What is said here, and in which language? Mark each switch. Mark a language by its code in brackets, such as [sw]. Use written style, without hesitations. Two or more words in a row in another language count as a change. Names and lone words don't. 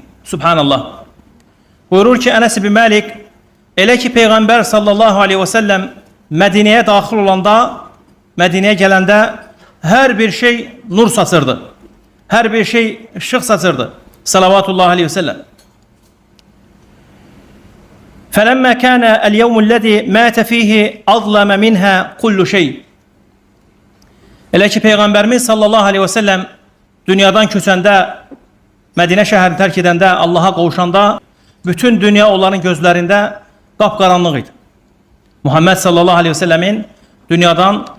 [az] Subhanallah. Buyurur ki Enes bin Malik, elə ki Peygamber [ar] صلى الله عليه وسلم [az] Medine'ye daxil olanda, Medine'ye gelende her bir şey nur saçırdı. Her bir şey ışık saçırdı. [ar] صلوات الله عليه وسلم. فَلَمَّا كَانَ الْيَوْمُ الَّذ۪ي مَاتَ ف۪يهِ اَظْلَمَ مِنْهَا كُلُّ şey. [az] Elə ki Peygamberimiz [ar] صلى الله عليه وسلم [az] dünyadan köçəndə, Medine şəhərini terk edəndə, Allah'a qovuşanda bütün dünya onların gözlərində qapqaranlıq idi. Muhammed [ar] صلى الله عليه وسلم [az] dünyadan köçməsi.